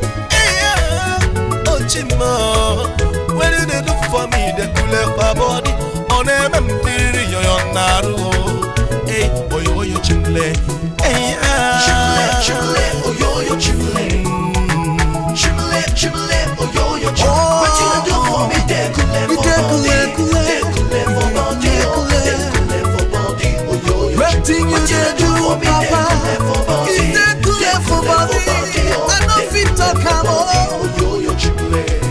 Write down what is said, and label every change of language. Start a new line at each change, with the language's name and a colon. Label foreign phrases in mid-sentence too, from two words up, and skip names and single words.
Nigerian Pidgin: Hey, yeah. Oh, Chimo, what you dey do for me? Dey cool up my body.
Igbo: Ọ na-eme m piriri yọyọ n'arụ, oh. Hey, oyo, oyo, chimle. Hey, yeah. Chimle, chimle, oyo, oyo, chimle. Mm. Chimle, chimle, oyo, oyo, chimle.
Nigerian Pidgin: Oh. What you dey do for me? Dey cool up my You dey cool, body. cool, cool. Dey cool up my body, Dey oh. cool. Dey cool up my body. Wetin you dey do, Papa? You dey do for body. I no fit talk am, oh.